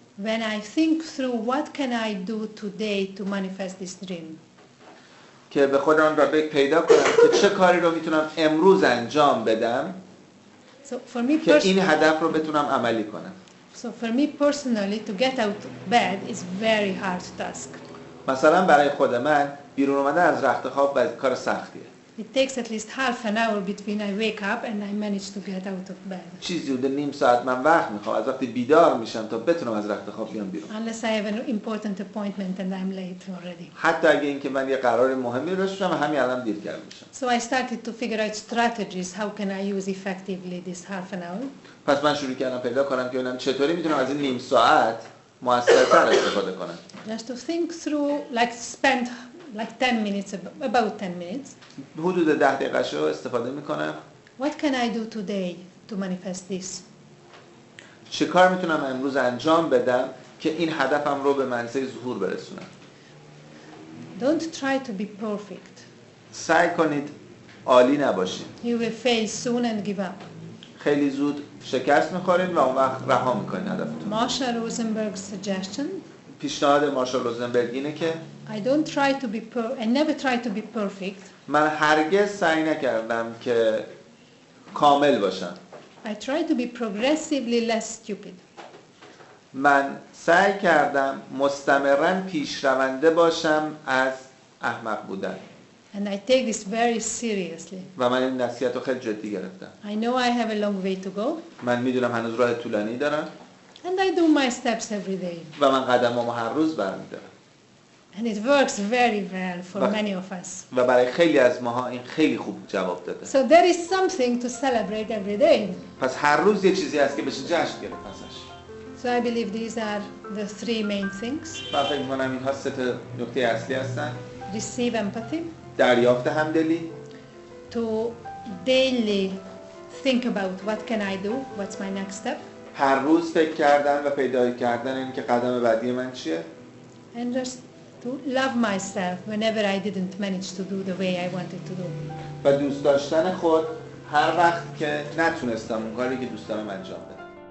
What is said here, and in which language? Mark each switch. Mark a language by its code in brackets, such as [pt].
[en] when I think through what can I do today to manifest this dream. [fa] که به خودم را پیدا کنم که چه کاری رو میتونم امروز انجام بدم [en] So for me [fa] که این هدف رو بتونم عملی کنم. [en] So for me personally, to get out of bed is very hard task. [fa] مثلا برای خود من بیرون اومدن از رخت خواب کار سختیه. [en] It takes at least half an hour between I wake up and I manage to get out of bed. [fa] چیزی حدود نیم ساعت من وقت میخوام از وقتی بیدار میشم تا بتونم از رخت خواب بیام بیرون. [en] Unless I have an important appointment and I'm late already. [fa] حتی اگه اینکه من یه قرار مهمی داشته باشم همین الان دیر کرده باشم. [en] So I started to figure out strategies. How can I use effectively this half an hour? [fa] پس من شروع کردم پیدا کنم که ببینم چطوری میتونم از این نیم ساعت موثرتر استفاده کنم. [en] Just to think through, like spend like 10 minutes, about 10 minutes. [fa] حدود 10 دقیقه رو استفاده میکنم. [en] What can I do today to manifest this? [fa] چه کار میتونم امروز انجام بدم که این هدفم رو به منزل ظهور برسونم. [en] Don't try to be perfect. [fa] سعی کنید عالی نباشید. [en] You will fail soon and give up. [fa] خیلی زود شکست میخورید و اون وقت رها میکنید هدفتون. [en] Marshall Rosenberg's suggestion. [fa] پیشنهاد مارشال روزنبرگ اینه که [en] I never try to be perfect. [fa] من هرگز سعی نکردم که کامل باشم. [en] I try to be progressively less stupid. [fa] من سعی کردم مستمراً پیشرونده باشم از احمق بودن. [en] And I take this very seriously. [fa] و من این نصیحت رو خیلی جدی گرفتم. [en] I know I have a long way to go. [fa] من میدونم هنوز راه طولانی دارم. [en] And I do my steps every day. [fa] و من قدمامو هر روز برمی‌دارم. [en] And it works very well for many of us. [fa] و برای خیلی از ماها این خیلی خوب جواب داده. [en] So there is something to celebrate every day. [fa] پس هر روز یه چیزی هست که بشه جشن گرفت ازش. [en] So I believe these are the 3 main things. [fa] من فکر می‌کنم اینها 3 تا نکته اصلی هستن. [en] Receive empathy. [fa] دریافت همدلی. [en] To daily think about what can I do, what's my next step. [fa] هر روز فکر کردن و پیدا کردن این که قدم بعدی من چیه. [en] And just to love myself whenever I didn't manage to do the way I wanted to do. [fa] و دوست داشتن خود هر وقت که نتونستم اون کاری که دوست دارم انجام بدم.